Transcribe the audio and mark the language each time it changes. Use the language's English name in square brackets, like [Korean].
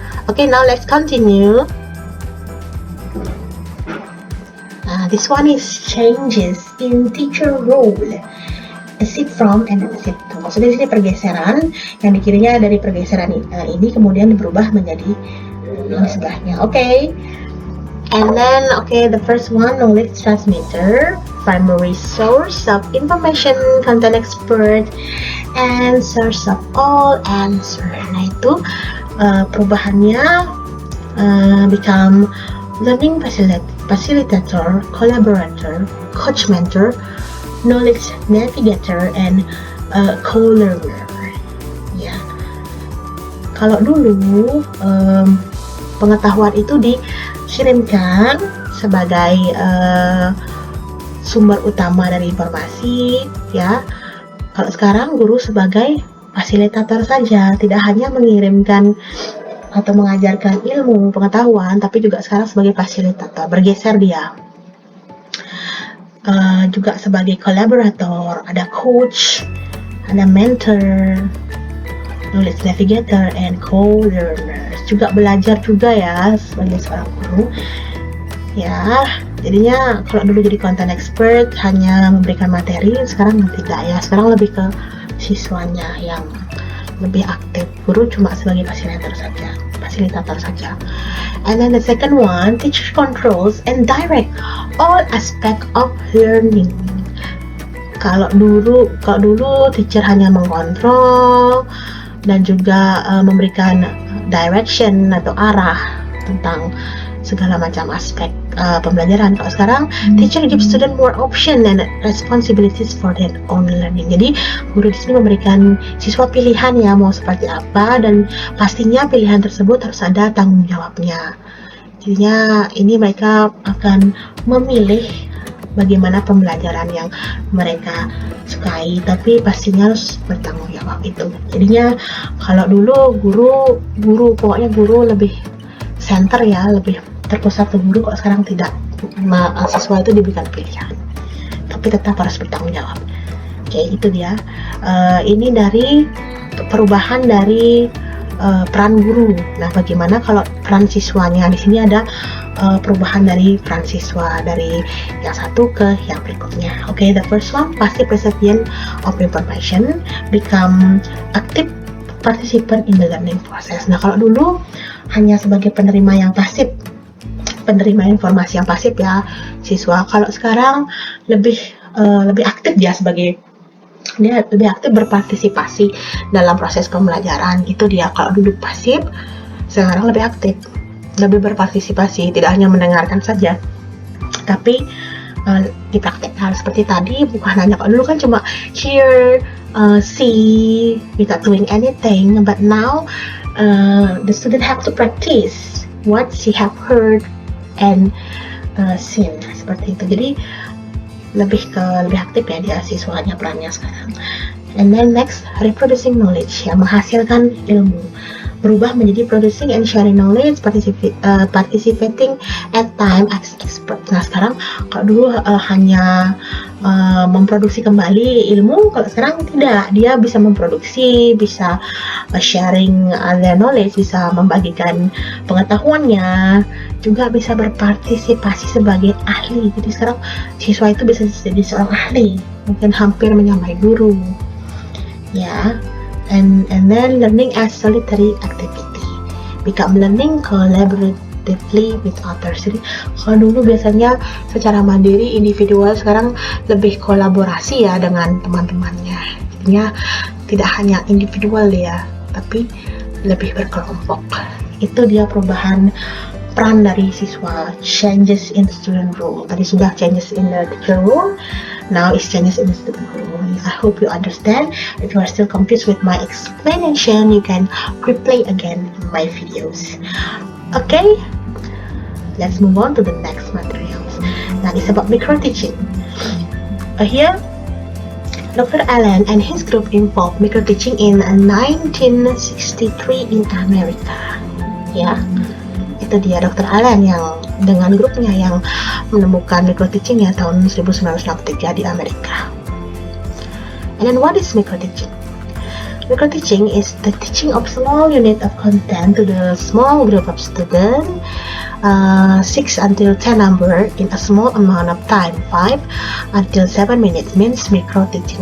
[English] Okay, now let's continue. This one is changes in teacher role. A sip from and a sip to. [Indonesian] Maksudnya di sini pergeseran, yang di kirinya dari pergeseran ini kemudian berubah menjadi yang sebelahnya. [English] Okay. And then, okay, the first one, knowledge transmitter, primary source of information, content expert, and source of all answer. [Indonesian] Nah itu perubahannya [English] become learning facilitator, collaborator, coach mentor, knowledge navigator, and co-learner. [Indonesian] Ya, kalau dulu pengetahuan itu dikirimkan sebagai sumber utama dari informasi, ya. Kalau sekarang guru sebagai fasilitator saja, tidak hanya mengirimkan atau mengajarkan ilmu pengetahuan, tapi juga sekarang sebagai fasilitator, bergeser dia. Juga sebagai kolaborator, ada coach, ada mentor, [English] knowledge navigator, and co-learners. [Indonesian] Juga belajar juga ya sebagai seorang guru. Ya, jadinya kalau dulu jadi content expert hanya memberikan materi, sekarang tidak ya. Sekarang lebih ke siswanya yang lebih aktif. Guru cuma sebagai fasilitator saja. [English] And then the second one, teacher controls and direct all aspect of learning. [Indonesian] Kalau dulu teacher hanya mengontrol dan juga memberikan direction atau arah tentang segala macam aspek pembelajaran. Kalau sekarang [English] teacher gives student more option and responsibilities for their own learning. [Indonesian] Jadi guru di sini memberikan siswa pilihan ya mau seperti apa, dan pastinya pilihan tersebut harus ada tanggung jawabnya. Jadinya ini mereka akan memilih bagaimana pembelajaran yang mereka sukai, tapi pastinya harus bertanggung jawab itu. Jadinya kalau dulu guru pokoknya guru lebih center ya, lebih terpusat ke guru. Kok sekarang tidak, siswa itu diberikan pilihan tapi tetap harus bertanggung jawab. Oke, itu dia. Ini dari perubahan dari peran guru. Nah, bagaimana kalau peran siswanya? Di sini ada perubahan dari peran siswa dari yang satu ke yang berikutnya. [English] Oke, the first one, passive recipient of information, become active participant in the learning process. [Indonesian] Nah, kalau dulu hanya sebagai penerima yang pasif, penerima informasi yang pasif ya siswa. Kalau sekarang lebih aktif dia lebih aktif berpartisipasi dalam proses pembelajaran. Itu dia. Kalau dulu pasif, sekarang lebih aktif, lebih berpartisipasi, tidak hanya mendengarkan saja tapi dipraktekkan seperti tadi. Bukan hanya, kalau dulu kan cuma [English] hear, see without doing anything, but now the student have to practice what she have heard and seen, [Indonesian] seperti itu. Jadi lebih aktif ya dia siswanya perannya sekarang. [English] And then next, reproducing knowledge, ya, [Indonesian] menghasilkan ilmu, [English] berubah menjadi producing and sharing knowledge, participating at time as expert. [Indonesian] Nah, sekarang kalau dulu hanya memproduksi kembali ilmu, kalau sekarang tidak, dia bisa memproduksi, bisa [English] sharing their knowledge, [Indonesian] bisa membagikan pengetahuannya, juga bisa berpartisipasi sebagai ahli. Jadi sekarang siswa itu bisa jadi seorang ahli, mungkin hampir menyamai guru ya. [English] And then learning as solitary activity, become learning collaboratively with others. [Indonesian] Jadi kalau dulu biasanya secara mandiri, individual, sekarang lebih kolaborasi ya dengan teman-temannya. Jadinya tidak hanya individual ya, tapi lebih berkelompok Itu dia perubahan peran dari siswa, [English] changes in student role. [Indonesian] Tadi sudah [English] changes in the teacher role, now it's changes in the student role. I hope you understand. If you are still confused with my explanation, you can replay again my videos. Okay, let's move on to the next materials. Now it's about micro teaching. Here, Dr. Allen and his group involved micro teaching in 1963 in America. [Indonesian] Ya, itu dia Dr. Allen yang dengan grupnya yang menemukan micro teaching ya tahun 1963 di Amerika. [English] And then what is micro teaching? Micro teaching is the teaching of small unit of content to the small group of students, 6 until 10 number in a small amount of time, 5 until 7 minutes means micro teaching.